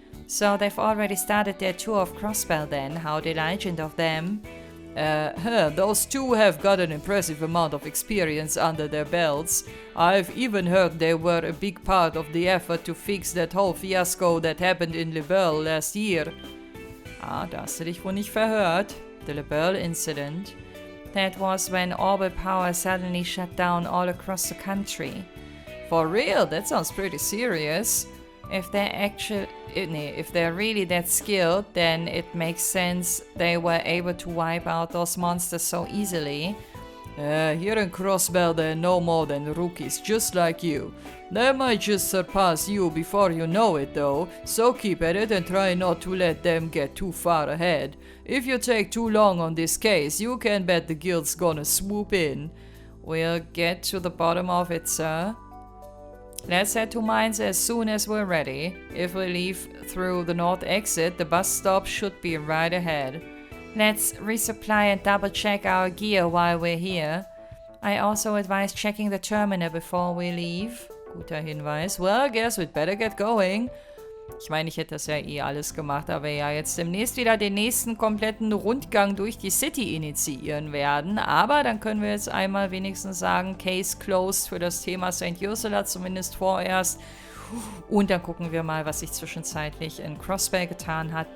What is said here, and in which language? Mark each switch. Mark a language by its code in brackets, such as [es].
[en] So they've already started their tour of Crossbell then. How diligent of them. Those two have got an impressive amount of experience under their belts. I've even heard they were a big part of the effort to fix that whole fiasco that happened in LeBelle last year. [de] Ah, da hast du dich wohl nicht verhört. [en] The LeBelle incident. That was when orbital power suddenly shut down all across the country. For real? That sounds pretty serious. If they're really that skilled, then it makes sense they were able to wipe out those monsters so easily. Here in Crossbell they're no more than rookies, just like you. They might just surpass you before you know it though, so keep at it and try not to let them get too far ahead. If you take too long on this case, you can bet the guild's gonna swoop in. We'll get to the bottom of it, sir. Let's head to mines as soon as we're ready. If we leave through the north exit, the bus stop should be right ahead. Let's resupply and double check our gear while we're here. I also advise checking the terminal before we leave. [de] Guter Hinweis. [en] Well, I guess we'd better get going. [de] Ich meine, ich hätte das ja eh alles gemacht, aber ja, jetzt demnächst wieder den nächsten kompletten Rundgang durch die City initiieren werden. Aber dann können wir jetzt einmal wenigstens sagen, [en] Case closed [de] für das Thema St. Ursula, zumindest vorerst. Und dann gucken wir mal, was sich zwischenzeitlich in Crossbell getan hat.